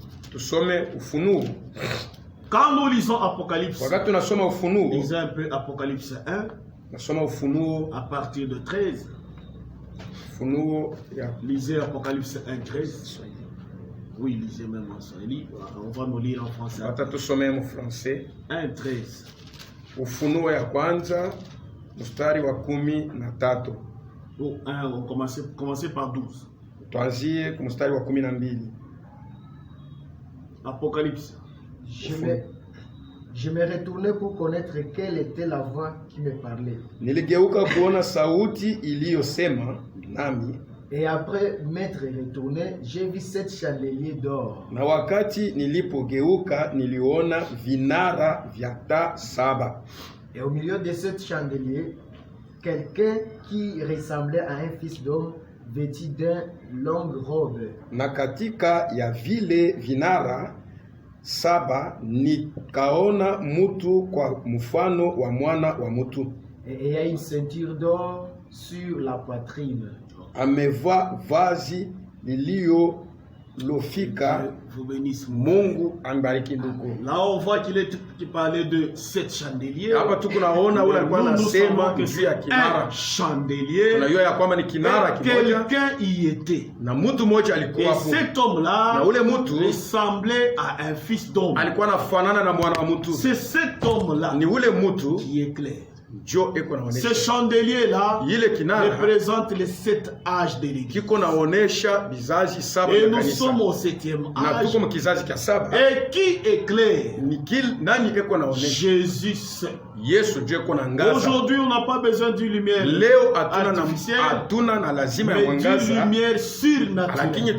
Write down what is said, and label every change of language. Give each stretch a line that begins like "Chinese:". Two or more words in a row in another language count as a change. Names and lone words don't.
French: Quand nous lisons Apocalypse, lisons un peu Apocalypse 1 à partir de 13. Lisez Apocalypse 1, 13. Oui, lisez même en Swahili. On va nous lire en français. 1, 13.
Swahili: Ufunuo ya kwanza mstari wa 13.
French: On commence par 12.
Swahili: Tuanzie kwa mstari wa 12.
French: Apocalypse. Je me retournais pour connaître quelle était la voix qui me parlait.
Swahili: Niligeuka kuona sauti iliyosema nami.
French: Et après m'être retourné, j'ai vu 7 chandeliers d'or.
Swahili: Na wakati nilipogeuka niliona vinara vya taa 7.
French: Et au milieu de sept chandeliers, quelqu'un qui ressemblait à un fils d'homme vêtu d'une longue robe.
Swahili: Na katika ya vile vinara saba nikaona mutu kwa mfano wa mwana wa mutu.
French: Et il y a une ceinture d'or sur la poitrine.
Swahili: Amevaa vazi lililofika. Mungu ambariki ndugu.
French: Là on voit qu'il parlait de 7 chandeliers.
Swahili: Hapa tuko naona ule alikuwa anasema juu ya kinara.
French: Chandelier.
Swahili: Tunajua ya kwamba ni kinara kimoja.
French: Quelqu'un y était.
Swahili: Na mtu mmoja alikuwa hapo.
French: Et cet homme-là
Swahili: na ule mtu
French: ressemblait à un fils d'homme.
Swahili: Alikuwa anafanana na mwana wa mtu.
French: C'est cet homme-là.
Swahili: Ni ule mtu
French: qui éclaire. Ce chandelier-là représente les 7 âges de l'Église. Et nous sommes au 7e âge. Et qui éclaire? Jésus seul. Aujourd'hui, on n'a pas besoin d'une lumière artificielle, mais d'une lumière surnaturelle.